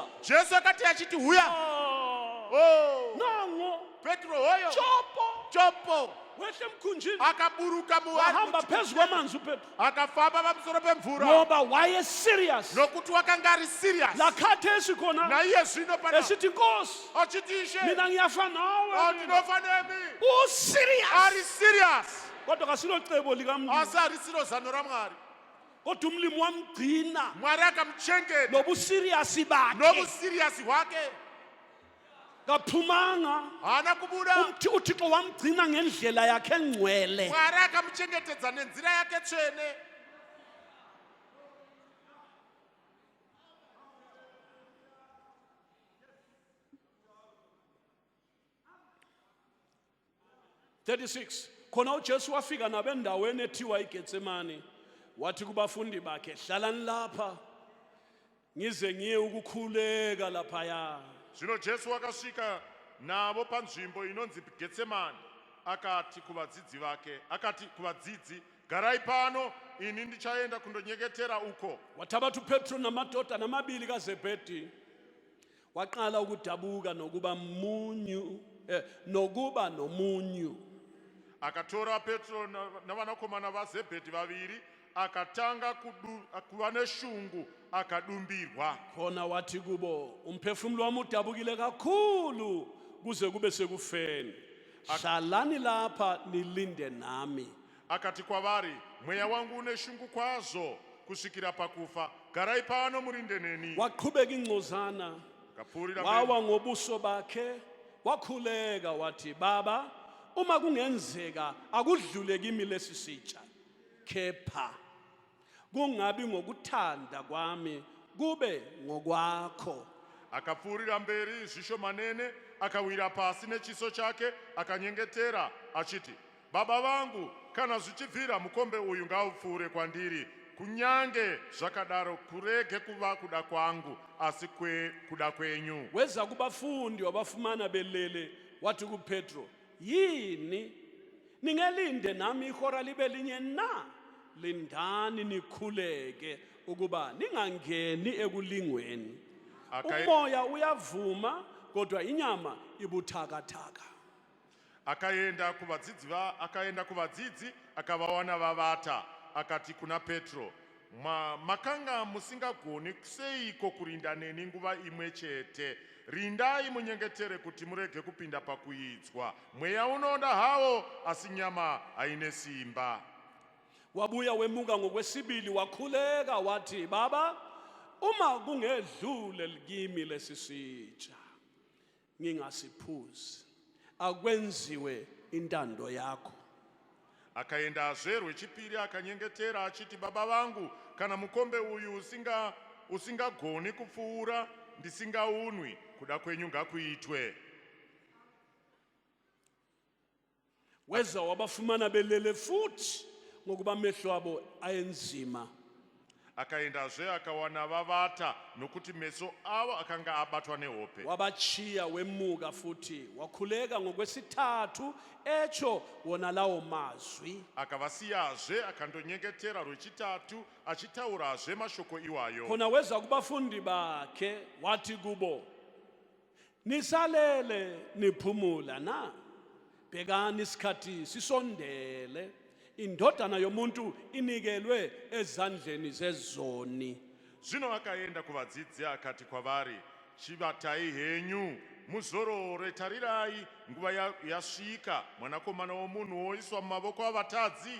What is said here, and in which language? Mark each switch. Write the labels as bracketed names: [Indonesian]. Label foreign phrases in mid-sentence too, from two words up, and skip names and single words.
[Shona] Jesu akati achiti huya. Oh. Nango Petro hoyo. Chopo. [North Ndebele] wehle emkhunjini [Shona] Akaburuka [North Ndebele] wahamba [Shona] muwangu. [North Ndebele] phezu kwamanzi uPetro [Shona] Akafamba pamusoro pemvura. [North Ndebele] ngoba waye serious. [Shona] Nokuti wakanga ari serious. [North Ndebele] Lakhathesi khona [Shona] Na iye zvino pana. [North Ndebele] esithi Nkosi [Shona] Achiti Ishe. [North Ndebele] mina ngiyafa nawe. [Shona] Ndinofa nemi. [North Ndebele] Userious. [Shona] Ari serious. [North Ndebele] kodwa kasilocebo likamlimi [Shona] asa ri silo zano ra Mwari. [North Ndebele] kodwa umlimi wamgcina [Shona] Mwari akamchengeta [North Ndebele] nobusiriyasi bakhe [Shona] nobuserious wakhe, [North Ndebele] kaphumanga [Shona] hana kubuda. [North Ndebele] uthixo wamgcina ngendlela yakhe engcwele [Shona] Mwari akamchengetedza nenzira yake tsvene. [North Ndebele] .36 khona uJesu wafika nabendaweni ethiwa iGetsemane wathi kubafundi bakhe hlalani lapha ngize ngiye ukukhuleka laphaya. [Shona] Zvino Jesu akasvika navo panzvimbo inonzi Getsemani, akati kuvadzidzi vake, akati kuvadzidzi, garai pano, ini ndichaenda kundonyengetera uko. [North Ndebele] Wathabatha uPetro namadoda namabili kaZebhedi waqala ukudabuka nokuba nomunyu. [Shona] Akatora Petro navanakomana vaZebhedhi vaviri, akatanga kuva neshungu, akadumbirwa. [North Ndebele] Khona wathi kubo umphefumulo wami udabukile kakhulu kuze kube sekufeni. Hlalani lapha nilinde nami. [Shona] Akati kwavari, mweya wangu une shungu kwazvo kusvikira pakufa, garai pano murinde neni. [North Ndebele] Waqhubeka ingcozana [Shona] Akapfuurira [North Ndebele] wawa ngobuso bakhe wakhuleka wathi, Baba, uma kungenzeka akudlule kimi lesi sitsha, kepha kungabi ngokuthanda kwami kube ngokwakho. [Shona] akapfuurira mberi zvishomanene, akawira pasi nechiso chake, akanyengetera achiti, Baba vangu, kana zvichibvira mukombe uyu ngaupfuure kwandiri, kunyange zvakadaro kurege kuva kuda kwangu asi kuda kwenyu. [North Ndebele] Weza kubafundi wabafumana belele wathi kuPetro, yini ningelinde nami ihora libe linye na? Lindani nikhuleke ukuba ningangeni ekulingweni. Umoya uyavuma kodwa inyama ibuthakathaka. [Shona] Akaenda kuvadzidzi akavawana vavata, akati kuna Petro, makanga musingagoni seiko kurinda neni nguva imwe chete? Rindai munyengetere kuti murege kupinda pakuidzwa. Mweya unoda hawo asi nyama haine simba. [North Ndebele] Wabuya wemuka ngokwesibili wakhuleka wathi, Baba, uma kungedlule kimi lesi sitsha ngingasiphuzi, akwenziwe intando yakho. [Shona] Akaendazve rwechipiri akanyengetera achiti, Baba vangu, kana mukombe uyu usingagoni kupfuura, ndisingaunwi, kuda kwenyu ngakuitwe. [North Ndebele] Weza wabafumana belele futhi ngokuba amehlo abo ayenzima. [Shona] Akaendazve akawana vavata nokuti meso avo akanga abatwa nehope. [North Ndebele] Wabachiya wemuka futhi wakhuleka ngokwesithathu echo wona lawo mazwi. [Shona] Akavasiyazve akandonyengetera rwechitatu achitaurazve mashoko iwayo. [North Ndebele] Khona weza kubafundi bakhe wathi kubo, nisalele niphumula na? Bhekani isikhathi sisondele, indodana yomuntu inikelwe ezandleni zezoni. [Shona] Zvino akaenda kuvadzidzi akati kwavari, chivatai henyu, muzorore, tarirai, nguva yasvika, mwanakomana womunhu oiswa mumavoko avatadzi.